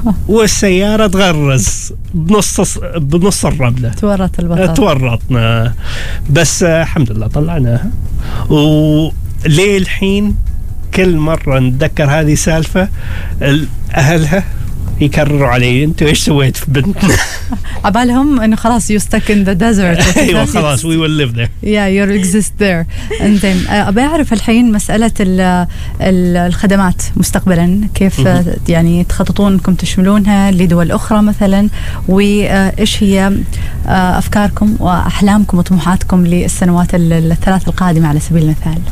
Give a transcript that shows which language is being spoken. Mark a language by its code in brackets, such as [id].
[ar] والسيارة تغرز بنص الرملة. تورط البطل. تورطنا، بس الحمد لله طلعناها. وليه الحين كل مرة نتذكر هذه سالفة أهلها يكرروا علي انتوا ايش سويت في بنتنا؟ عبالهم انه خلاص [en] you stuck in the desert. [ar] ايوه خلاص [en] we will live there. Yeah, you exist there. And then [ar] ابي اعرف الحين مسألة الخدمات مستقبلا كيف يعني تخططون انكم تشملونها لدول اخرى مثلا، وايش هي افكاركم واحلامكم وطموحاتكم للسنوات الثلاث القادمة على سبيل المثال؟